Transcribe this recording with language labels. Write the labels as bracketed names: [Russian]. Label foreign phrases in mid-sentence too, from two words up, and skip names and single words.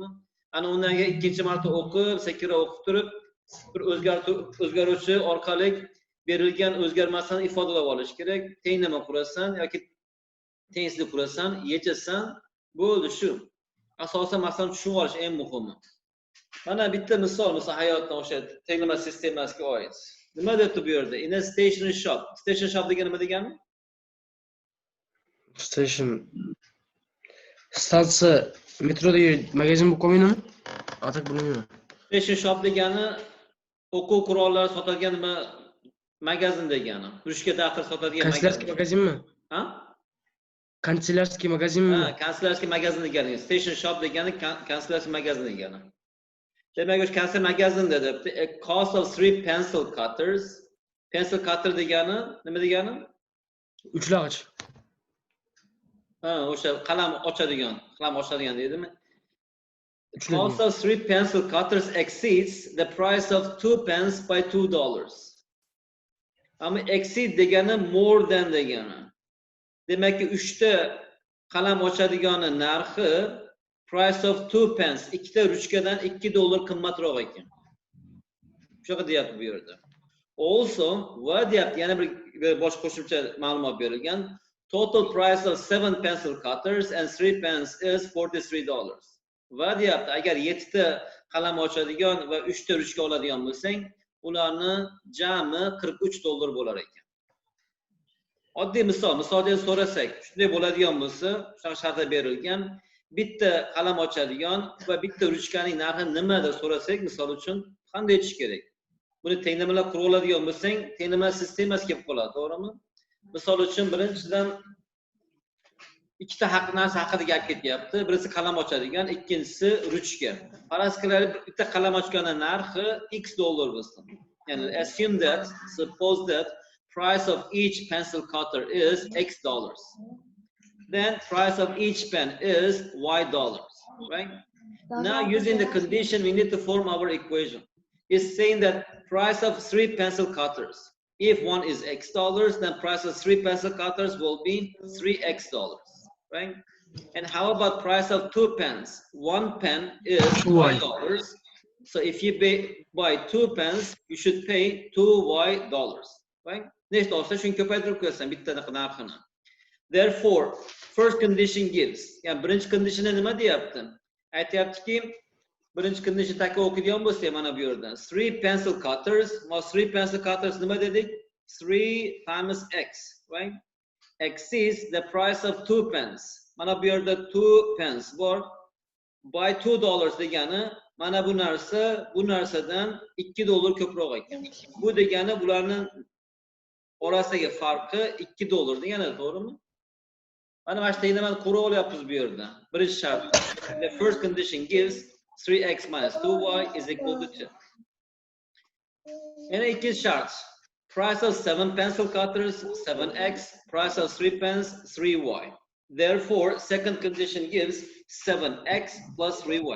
[Uzbek] Ana undan keyin ikkinchi marta o'qib, sekinroq o'qib turib, bir o'zgaruvchi orqali berilgan o'zgarmasini ifodalab olish kerak. Tenglama qurasan yoki tengsizlik qurasan, yechasan, bo'ldi shu. Asosan masalani tushunib olish eng muhimi. Mana bitta misol hayotdan o'sha tenglama sistemasiga oid. Nima debdi bu yerda? [English] In a stationery shop. Stationery shop [Uzbek] degani nima degani? Stansiya metrodagi magazin bo'lib qolmaydimi? Atak bilmayman. [English] Stationery shop [Uzbek] degani o'quv qurollari sotadigan nima magazin degani. Ruchka daftar sotadigan magazin. Kanslerskiy magazinmi? Ha? Kanslerskiy magazinmi? Ha, kanslerskiy magazin degani. [English] Stationery shop [Uzbek] degani kanslerskiy magazin degani. Demak, o'sha kansler magazinda debdi. [English] A cost of 3 pencil cutters. Pencil cutter [Uzbek] degani nima degani? Uchlag'ich. Ha, o'sha qalam ochadigan deydimi? [English] The cost of 3 pencil cutters exceeds the price of 2 pence by $2. [Uzbek] Ama exceed degani [English] more than [Uzbek] degani. Demak, 3 ta qalam ochadigani narxi [English] price of 2 pence, [Uzbek] 2 ta ruchkadan $2 qimmatroq ekan. Shunaqa deyapti bu yerda. Also, va deyapti, yana bir boshqa qo'shimcha ma'lumot berilgan. [English] Total price of 7 pencil cutters and 3 pence is $43. [Uzbek] Va deyapti, agar 7 ta qalam ochadigan va 3 ta ruchka oladigan bo'lsang, ularni jami $43 bo'lar ekan. Oddiy misolda so'rasak, shunday bo'ladigan bo'lsa, shunaqa shartlar berilgan, bitta qalam ochadigan va bitta ruchkaning narxi nima deb so'rasak, misol uchun qanday aytish kerak? Buni tenglamalar qurib oladigan bo'lsang, tenglama sistemasi kelib qoladi, to'g'rimi? Misol uchun birinchidan ikkita narsa haqida gap ketyapti. Birisi qalam ochadigan, ikkinchisi ruchka. Faraz qilaylik, bitta qalam ochganning narxi $X bo'lsin. Ya'ni [English] suppose that price of each pencil cutter is $X. Then price of each pen is $Y, right? Now using the condition, we need to form our equation. It's saying that price of 3 pencil cutters, if one is $X, then price of 3 pencil cutters will be $3X, right? And how about price of 2 pens? 1 pen is $Y. So if you buy 2 pens, you should pay $2Y, right? Next also, [Uzbek] shuni ko'paytirib qo'yasan bitta narxini. [English] Therefore, first condition gives. [Uzbek] Yani birinchi conditionni nima deyapti? Aytayaptiki, birinchi condition taka o'qiydigan bo'lsak mana bu yerda [English] 3 pencil cutters. 3 pencil cutters [Uzbek] nima dedik? [English] 3 times X, right? X is the price of 2 pence. [Uzbek] Mana bu yerda 2 pence bor. By $2 degani mana bu narsadan $2 ko'proq ekan. Bu degani bularning orasidagi farqi $2 degani, to'g'rimi? Mana mana shu tenglamani qurib olyapmiz bu yerda. Birinchi shart. [English] The first condition gives 3x minus 2y is equal to 2. And it is charts. Price of 7 pencil cutters, 7x. Price of 3 pens, 3y. Therefore, second condition gives 7x plus 3y.